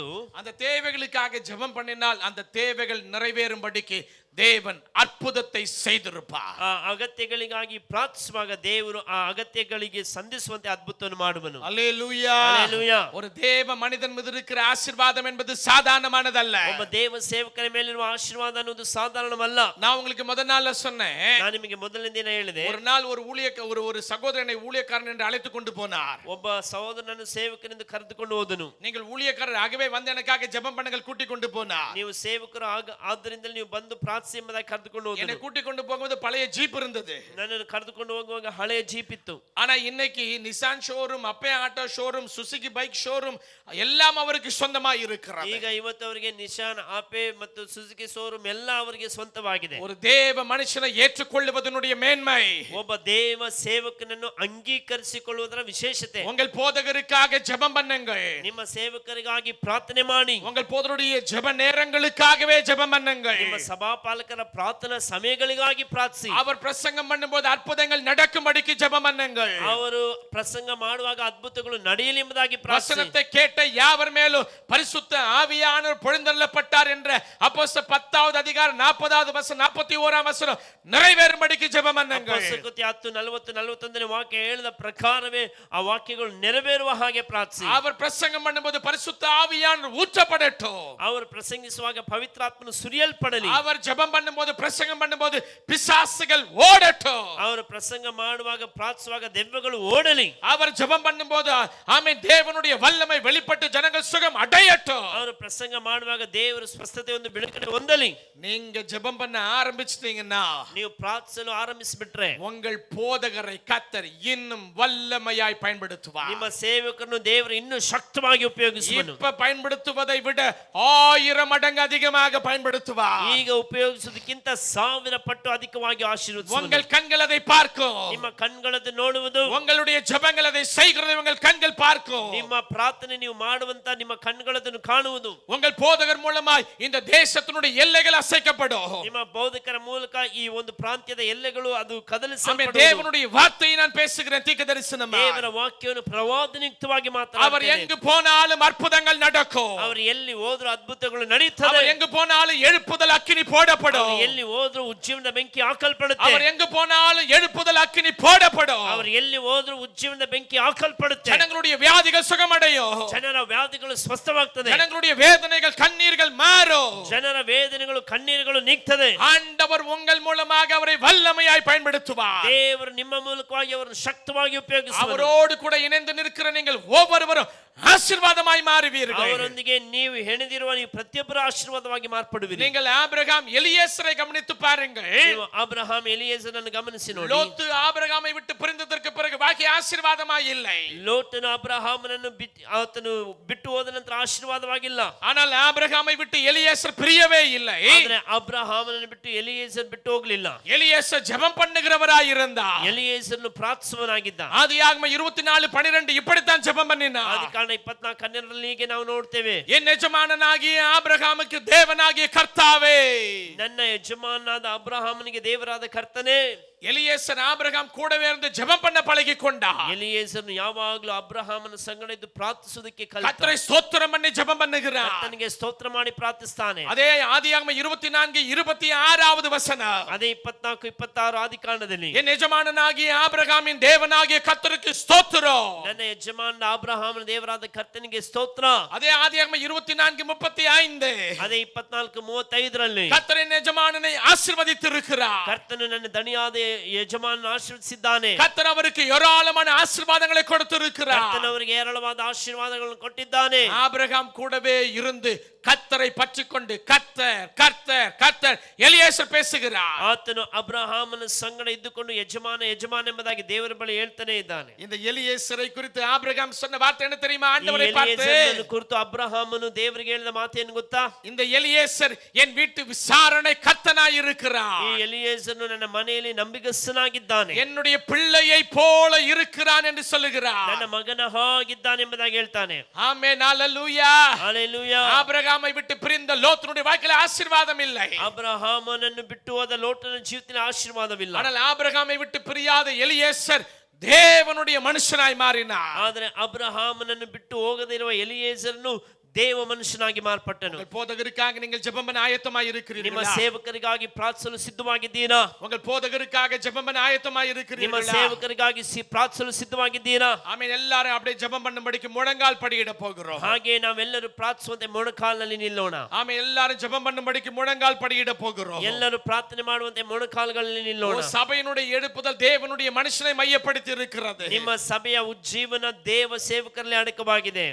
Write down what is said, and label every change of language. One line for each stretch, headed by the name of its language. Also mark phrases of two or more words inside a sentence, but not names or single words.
Tamil: அந்த தேவைகளுக்காக ஜெபம் பண்ணினால் அந்த தேவைகள் நிறைவேறும்படிக்கு தேவன் அற்புதத்தை செய்திருப்பார்.
Kannada: ಆ ಅಗತ್ಯಗಳಿಗಾಗಿ ಪ್ರಾರ್ಥಿಸುವಾಗ ದೇವರು ಆ ಅಗತ್ಯಗಳಿಗೆ ಸಂಧಿಸುವಂತೆ ಅದ್ಭುತವನ್ನು ಮಾಡುವನು.
Tamil: அல்லேலூயா.
Kannada: ಹಲ್ಲೆಲೂಯಾ.
Tamil: ஒரு தேவ மனிதன் மீது இருக்கிற ஆசீர்வாதம் என்பது சாதாரணமானதல்ல.
Kannada: ಒಬ್ಬ ದೇವ ಸೇವಕರ ಮೇಲಿರುವ ಆಶೀರ್ವಾದ ಅನ್ನೋದು ಸಾಧಾರಣವಲ್ಲ.
Tamil: நான் உங்களுக்கு முதல் நாள்ல சொன்னேன்,
Kannada: ನಾನು ನಿಮಗೆ ಮೊದಲನೇ ದಿನ ಹೇಳಿದೆ,
Tamil: ஒரு நாள் ஒரு சகோதரனை ஊழியக்காரன் என்று அழைத்து கொண்டு போனார்.
Kannada: ಒಬ್ಬ ಸಹೋದರನನ್ನು ಸೇವಕನೆಂದು ಕರೆದುಕೊಂಡು ಹೋದನು.
Tamil: நீங்கள் ஊழியக்காரர் ஆகவே வந்து எனக்காக ஜெபம் பண்ணுங்கள் கூட்டி கொண்டு போனார்.
Kannada: ನೀವು ಸೇವಕರು ಆದ್ದರಿಂದ ನೀವು ಬಂದು ಪ್ರಾರ್ಥಿಸಿ ಎಂಬುದಾಗಿ ಕರೆದುಕೊಂಡು
Tamil: என்னை
Kannada: ಹೋದನು.
Tamil: கூட்டி கொண்டு போகும்போது பழைய ஜீப் இருந்தது.
Kannada: ನನ್ನನ್ನು ಕರೆದುಕೊಂಡು ಹೋಗುವಾಗ ಹಳೆಯ ಜೀಪ್ ಇತ್ತು.
Tamil: ஆனா இன்னைக்கு நிசான் ஷோரூம், அப்பே ஆட்டோ ஷோரூம், சுசுகி
English: bike showroom
Tamil: எல்லாம் அவருக்கு சொந்தமா இருக்கிறது.
Kannada: ಈಗ ಇವತ್ತು ಅವರಿಗೆ ನಿಶಾನ್, ಆಪೆ ಮತ್ತು ಸುಜುಕಿ ಶೋರೂಮ್ ಎಲ್ಲ ಅವರಿಗೆ ಸ್ವಂತವಾಗಿದೆ.
Tamil: ஒரு தேவ மனுஷனை ஏற்றுக்கொள்வதனுடைய மேன்மை,
Kannada: ಒಬ್ಬ ದೇವ ಸೇವಕನನ್ನು ಅಂಗೀಕರಿಸಿಕೊಳ್ಳುವುದರ ವಿಶೇಷತೆ.
Tamil: உங்கள் போதகருக்காக ஜெபம் பண்ணுங்கள்.
Kannada: ನಿಮ್ಮ ಸೇವಕರಿಗಾಗಿ ಪ್ರಾರ್ಥನೆ ಮಾಡಿ.
Tamil: உங்கள் போதகருடைய ஜெப நேரங்களுக்காகவே ஜெபம் பண்ணுங்கள்.
Kannada: ನಿಮ್ಮ ಸಭಾಪಾಲಕರ ಪ್ರಾರ್ಥನಾ ಸಮಯಗಳಿಗಾಗಿ ಪ್ರಾರ್ಥಿಸಿ.
Tamil: அவர் பிரசங்கம் பண்ணும்போது அற்புதங்கள் நடக்கும்படிக்கு ஜெபம் பண்ணுங்கள்.
Kannada: ಅವರು ಪ್ರಸಂಗ ಮಾಡುವಾಗ ಅದ್ಭುತಗಳು ನಡೆಯಲಿ ಎಂಬುದಾಗಿ ಪ್ರಾರ್ಥಿಸಿ.
Tamil: வசனத்தை கேட்ட யாவர் மேலும் பரிசுத்த ஆவியானவர் பொழிந்தள்ளப்பட்டார் என்ற அப்போஸ்தலர் 10வது அதிகாரம் 40வது வசனம் 41ஆம் வசனம் நிறைவேறும்படிக்கு ஜெபம் பண்ணுங்கள்.
Kannada: ಅಪೊಸ್ತಲಕೃತ್ಯ 10:40-41ನೇ ವಾಕ್ಯ ಹೇಳಿದ ಪ್ರಕಾರವೇ ಆ ವಾಕ್ಯಗಳು ನೆರವೇರುವ ಹಾಗೆ ಪ್ರಾರ್ಥಿಸಿ.
Tamil: அவர் பிரசங்கம் பண்ணும்போது பரிசுத்த ஆவியானவர் ஊற்றப்படட்டும்.
Kannada: ಅವರು ಪ್ರಸಂಗಿಸುವಾಗ ಪವಿತ್ರಾತ್ಮನು ಸುರಿಯಲ್ಪಡಲಿ.
Tamil: அவர் ஜெபம் பண்ணும்போது பிரசங்கம் பண்ணும்போது பிசாசுகள் ஓடட்டும்.
Kannada: ಅವರು ಪ್ರಸಂಗ ಮಾಡುವಾಗ ಪ್ರಾರ್ಥಿಸುವಾಗ ದೆವ್ವಗಳು ಓಡಲಿ.
Tamil: அவர் ஜெபம் பண்ணும்போது ஆமென் தேவனுடைய வல்லமை வெளிப்பட்டு ஜனங்கள் சுகம் அடையட்டும்.
Kannada: ಅವರು ಪ್ರಸಂಗ ಮಾಡುವಾಗ ದೇವರ ಸ್ವಸ್ಥತೆ ಒಂದು ಬಿಡುಗಡೆ ಹೊಂದಲಿ.
Tamil: நீங்க ஜெபம் பண்ண ஆரம்பிச்சிட்டீங்கன்னா
Kannada: ನೀವು ಪ್ರಾರ್ಥಿಸಲು ಆರಂಭಿಸಿಬಿಟ್ರೆ
Tamil: உங்கள் போதகரை கர்த்தர் இன்னும் வல்லமையாய் பயன்படுத்துவார்.
Kannada: ನಿಮ್ಮ ಸೇವಕರನ್ನು ದೇವರು ಇನ್ನೂ ಶಕ್ತವಾಗಿ ಉಪಯೋಗಿಸುವನು.
Tamil: இப்ப பயன்படுத்துவதை விட 1000 மடங்கு அதிகமாக பயன்படுத்துவார்.
Kannada: ಈಗ ಉಪಯೋಗಿಸುವುದಕ್ಕಿಂತ 1000 ಪಟ್ಟು ಅಧಿಕವಾಗಿ ಆಶೀರ್ವದಿಸುವನು.
Tamil: உங்கள் கண்கள் அதை பார்க்கும்.
Kannada: ನಿಮ್ಮ ಕಣ್ಗಳದ್ದು ನೋಡುವುದು,
Tamil: உங்களுடைய ஜெபங்கள் அதை செய்கிறது உங்கள் கண்கள் பார்க்கும்.
Kannada: ನಿಮ್ಮ ಪ್ರಾರ್ಥನೆ ನೀವು ಮಾಡುವಂತ ನಿಮ್ಮ ಕಣ್ಗಳದನ್ನು ಕಾಣುವುದು.
Tamil: உங்கள் போதகர் மூலமாய் இந்த தேசத்தினுடைய எல்லைகள் அசைக்கப்படும்.
Kannada: ನಿಮ್ಮ ಬೋಧಕರ ಮೂಲಕ ಈ ಒಂದು ಪ್ರಾಂತ್ಯದ ಎಲ್ಲೆಗಳು ಅದು
Tamil: ஆமென்.
Kannada: ಕದಲಿಸಲ್ಪಡುವುದು.
Tamil: தேவனுடைய வார்த்தையை நான் பேசுகிறேன் தீர்க்கதரிசனமா.
Kannada: ದೇವರ ವಾಕ್ಯವನ್ನು ಪ್ರವಾದನೆ ಸಂಯುಕ್ತವಾಗಿ
Tamil: அவர்
Kannada: ಮಾತನಾಡುತ್ತಾರೆ.
Tamil: எங்கு போனாலும் அற்புதங்கள் நடக்கும்.
Kannada: ಅವರು ಎಲ್ಲಿ ಹೋದ್ರು ಅದ್ಭುತಗಳು ನಡೀತದೆ.
Tamil: அவர் எங்கு போனாலும் எழுப்புதல் அக்கினி போடப்படும்.
Kannada: ಅವರು ಎಲ್ಲಿ ಹೋದ್ರು ಉಜ್ಜೀವನದ ಬೆಂಕಿ ಹಾಕಲ್ಪಡುತ್ತೆ.
Tamil: அவர் எங்கு போனாலும் எழுப்புதல் அக்கினி போடப்படும்.
Kannada: ಅವರು ಎಲ್ಲಿ ಹೋದ್ರು ಉಜ್ಜೀವನದ ಬೆಂಕಿ ಹಾಕಲ್ಪಡುತ್ತೆ.
Tamil: ஜனங்களுடைய வியாதிகள் சுகமடையும்.
Kannada: ಜನರ ವ್ಯಾಧಿಗಳು ಸ್ವಸ್ಥವಾಗ್ತದೆ.
Tamil: ஜனங்களுடைய வேதனைகள் கண்ணீர்கள் மாறும்.
Kannada: ಜನರ ವೇದನೆಗಳು ಕಣ್ಣೀರುಗಳು ನೀಗ್ತದೆ.
Tamil: ஆண்டவர் உங்கள் மூலமாக அவரை வல்லமையாய் பயன்படுத்துவார்.
Kannada: ದೇವರು ನಿಮ್ಮ ಮೂಲಕವಾಗಿ ಅವರನ್ನು ಶಕ್ತವಾಗಿ ಉಪಯೋಗಿಸುವರು.
Tamil: அவரோடு கூட இணைந்து நிற்கிற நீங்கள் ஒவ்வொருவரும் ஆசீர்வாதமாய் மாறுவீர்கள்.
Kannada: ಅವರೊಂದಿಗೆ ನೀವು ಹೆಣೆದಿರುವ ನೀವು ಪ್ರತಿಯೊಬ್ಬರು ಆಶೀರ್ವಾದವಾಗಿ ಮಾರ್ಪಡುವಿರಿ.
Tamil: நீங்கள் ஆபிரகாம் எலியேசரை கவனித்து பாருங்கள்.
Kannada: ನೀವು ಅಬ್ರಹಾಂ ಎಲಿಯೇಜರನ್ನು ಗಮನಿಸಿ ನೋಡಿ.
Tamil: லோத்து ஆபிரகாமை விட்டு பிரிந்ததற்கு பிறகு பாக்கி ஆசீர்வாதமாய் இல்லை.
Kannada: ಲೋಟನು ಅಬ್ರಹಾಮನನ್ನು ಆತನು ಬಿಟ್ಟು ಹೋದ ನಂತರ ಆಶೀರ್ವಾದವಾಗಿಲ್ಲ.
Tamil: ஆனால் ஆபிரகாமை விட்டு எலியேசர் பிரியவே இல்லை.
Kannada: ಆದರೆ ಅಬ್ರಹಾಮನನ್ನು ಬಿಟ್ಟು ಎಲಿಯೇಜರ್ ಬಿಟ್ಟು ಹೋಗಲಿಲ್ಲ.
Tamil: எலியேசர் ஜெபம் பண்ணுகிறவராய் இருந்தார்.
Kannada: ಎಲಿಯೇಜರನು ಪ್ರಾರ್ಥಿಸುವನಾಗಿದ್ದ.
Tamil: ஆதியாகமம் 24:12 இப்படித்தான் ஜெபம் பண்ணினார்.
Kannada: ಆದಿಕಾಂಡ 24:12 ಹೀಗೆ ನಾವು ನೋಡ್ತೇವೆ.
Tamil: என் எஜமானனாகிய ஆபிரகாமுக்கு தேவனாகிய கர்த்தாவே.
Kannada: ನನ್ನ ಯಜಮಾನನಾದ ಅಬ್ರಹಾಮನಿಗೆ ದೇವರಾದ ಕರ್ತನೇ.
Tamil: எலியேசர் ஆபிரகாம் கூடவே இருந்து ஜெபம் பண்ண பழகி கொண்டார்.
Kannada: ಎಲಿಯೇಜರನು ಯಾವಾಗಲೂ ಅಬ್ರಹಾಮನ ಸಂಗಡ ಇದ್ದು ಪ್ರಾರ್ಥಿಸುವುದಕ್ಕೆ ಕಲಿತ.
Tamil: கர்த்தரை ஸ்தோத்திரம் பண்ணி ஜெபம் பண்ணுகிறார்.
Kannada: ಕರ್ತನಿಗೆ ಸ್ತೋತ್ರ ಮಾಡಿ ಪ್ರಾರ್ಥಿಸ್ತಾನೆ.
Tamil: அதே ஆதியாகமம் 24:26 வசனம்.
Kannada: ಅದೇ 24-26 ಆದಿಕಾಂಡದಲ್ಲಿ
Tamil: என் எஜமானனாகிய ஆபிரகாமின் தேவனாகிய கர்த்தருக்கு ஸ்தோத்திரம்.
Kannada: ನನ್ನ ಯಜಮಾನ ಅಬ್ರಹಾಮನ ದೇವರಾದ ಕರ್ತನಿಗೆ ಸ್ತೋತ್ರ.
Tamil: அதே ஆதியாகமம் 24:35.
Kannada: ಅದೇ 24-35
Tamil: கர்த்தரின் எஜமானனை ஆசீர்வதித்திருக்கிறார்.
Kannada: ಕರ್ತನು ನನ್ನ ದಣಿಯಾದ ಯಜಮಾನನ ಆಶೀರ್ವದಿಸಿದ್ದಾನೆ.
Tamil: கர்த்தர் அவருக்கு ஏராளமான ஆசீர்வாதங்களை கொடுத்திருக்கிறார்.
Kannada: ಕರ್ತನು ಅವರಿಗೆ ಹೇರಳವಾದ ಆಶೀರ್ವಾದಗಳನ್ನು ಕೊಟ್ಟಿದ್ದಾನೆ.
Tamil: ஆபிரகாம் கூடவே இருந்து கர்த்தரை பற்றிக்கொண்டு கர்த்தர் கர்த்தர் கர்த்தர் எலியேசர் பேசுகிறார்.
Kannada: ಆತನು ಅಬ್ರಹಾಮನ ಸಂಗಡ ಇದ್ದುಕೊಂಡು ಯಜಮಾನ ಯಜಮಾನ ಎಂಬುದಾಗಿ ದೇವರ ಬಳಿ ಹೇಳ್ತಾನೆ ಇದ್ದಾನೆ.
Tamil: இந்த எலியேசரை குறித்து ஆபிரகாம் சொன்ன வார்த்தை என்ன தெரியுமா? ஆண்டவரை பார்த்து
Kannada: ಎಲಿಯೇಜರನನ್ನು ಕುರಿತು ಅಬ್ರಹಾಮನು ದೇವರಿಗೆ ಹೇಳಿದ ಮಾತೇನು ಗೊತ್ತಾ?
Tamil: இந்த எலியேசர் என் வீட்டு விசாரணை கர்த்தனாய்
Kannada: ಈ
Tamil: இருக்கிறார்.
Kannada: ಎಲಿಯೇಜರನು ನನ್ನ ಮನೆಯಲ್ಲಿ ನಂಬಿಗಸ್ತನಾಗಿದ್ದಾನೆ.
Tamil: என்னுடைய பிள்ளையை போல இருக்கிறான் என்று சொல்லுகிறார்.
Kannada: ನನ್ನ ಮಗನ ಹಾಗಿದ್ದಾನೆ ಎಂಬುದಾಗಿ ಹೇಳ್ತಾನೆ.
Tamil: ஆமென் ஹalleluya.
Kannada: ಹಲ್ಲೆಲೂಯಾ.
Tamil: ஆபிரகாமை விட்டு பிரிந்த லோத்தினுடைய வாழ்க்கையில ஆசீர்வாதம் இல்லை.
Kannada: ಅಬ್ರಹಾಮನನ್ನು ಬಿಟ್ಟು ಹೋದ ಲೋಟನ ಜೀವಿತದಲ್ಲಿ ಆಶೀರ್ವಾದವಿಲ್ಲ.
Tamil: ஆனால் ஆபிரகாமை விட்டு பிரியாத எலியேசர் தேவனுடைய மனுஷனாய் மாறினார்.
Kannada: ಆದರೆ ಅಬ್ರಹಾಮನನ್ನು ಬಿಟ್ಟು ಹೋಗದಿರುವ ಎಲಿಯೇಜರನು ದೇವ ಮನುಷ್ಯನಾಗಿ ಮಾರ್ಪಟ್ಟನು.
Tamil: உங்கள் போதகருக்காக நீங்கள் ஜெபம் பண்ண ஆயத்தமாய்
Kannada: ನಿಮ್ಮ
Tamil: இருக்கிறீர்களா?
Kannada: ಸೇವಕರಿಗಾಗಿ ಪ್ರಾರ್ಥಿಸಲು ಸಿದ್ಧವಾಗಿದ್ದೀರಾ?
Tamil: உங்கள் போதகருக்காக ஜெபம் பண்ண ஆயத்தமாய்
Kannada: ನಿಮ್ಮ
Tamil: இருக்கிறீர்களா?
Kannada: ಸೇವಕರಿಗಾಗಿ ಪ್ರಾರ್ಥಿಸಲು ಸಿದ್ಧವಾಗಿದ್ದೀರಾ?
Tamil: ஆமென். எல்லாரும் அப்படியே ஜெபம் பண்ணும்படிக்கு முழங்கால் படியிட போகிறோம்.
Kannada: ಹಾಗೆ ನಾವೆಲ್ಲರೂ ಪ್ರಾರ್ಥಿಸುವಂತೆ ಮೊಣಕಾಲಿನಲ್ಲಿ ನಿಲ್ಲೋಣ.
Tamil: ஆமென். எல்லாரும் ஜெபம் பண்ணும்படிக்கு முழங்கால் படியிட போகிறோம்.
Kannada: ಎಲ್ಲರೂ ಪ್ರಾರ್ಥನೆ ಮಾಡುವಂತೆ ಮೊಣಕಾಲುಗಳಲ್ಲಿ ನಿಲ್ಲೋಣ.
Tamil: சபையினுடைய எழுப்புதல் தேவனுடைய மனுஷனை மையப்படுத்தி இருக்கிறது.
Kannada: ನಿಮ್ಮ ಸಭೆಯ ಉಜ್ಜೀವನ ದೇವ ಸೇವಕರಲ್ಲಿ ಅಡಕವಾಗಿದೆ.